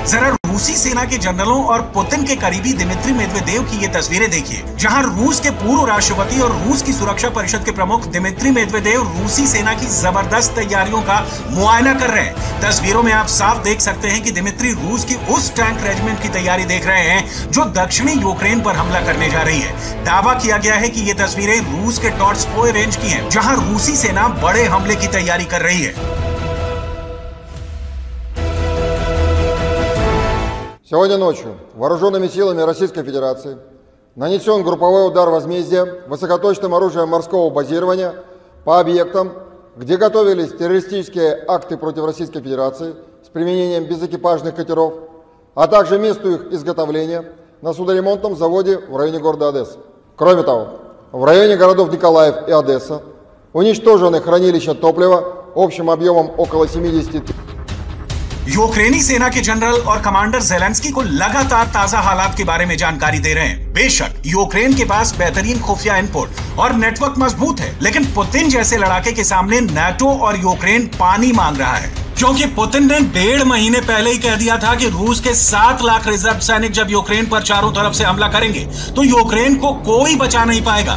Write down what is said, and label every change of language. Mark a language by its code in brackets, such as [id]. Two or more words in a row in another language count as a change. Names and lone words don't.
[hi] जरा रूसी सेना के जनरलों और पुतिन के करीबी दिमित्री मेदवेदेव की ये तस्वीरें देखिए, जहां रूस के पूर्व राष्ट्रपति और रूस की सुरक्षा परिषद के प्रमुख दिमित्री मेदवेदेव रूसी सेना की जबरदस्त तैयारियों का मुआयना कर रहे हैं। तस्वीरों में आप साफ देख सकते हैं कि दिमित्री रूस की उस टैंक रेजिमेंट की तैयारी देख रहे हैं जो दक्षिणी यूक्रेन पर हमला करने जा रही है। दावा किया गया है कि ये तस्वीरें रूस के टॉर्ट्सपोय रेंज की हैं, जहां रूसी सेना बड़े हमले की तैयारी कर रही है। [ru] Сегодня ночью вооруженными силами Российской Федерации нанесен групповой удар возмездия высокоточным оружием морского базирования по объектам, где готовились террористические акты против Российской Федерации с применением безэкипажных катеров, а также месту их изготовления на судоремонтном заводе в районе города Одесса. Кроме того, в районе городов Николаев и Одесса уничтожены хранилища топлива общим объемом около 70 тонн. [hi] यूक्रेनी सेना के जनरल और कमांडर ज़ेलेंस्की को लगातार ताजा हालात के बारे में जानकारी दे रहे हैं। बेशक यूक्रेन के पास बेहतरीन खुफिया इनपुट और नेटवर्क मजबूत है, लेकिन पुतिन जैसे लड़ाके के सामने नाटो और यूक्रेन पानी मांग रहा है, क्योंकि पुतिन ने 1.5 महीने पहले ही कह दिया था कि रूस के 7 लाख रिजर्व सैनिक जब यूक्रेन पर चारों तरफ से हमला करेंगे तो यूक्रेन को कोई बचा नहीं पाएगा।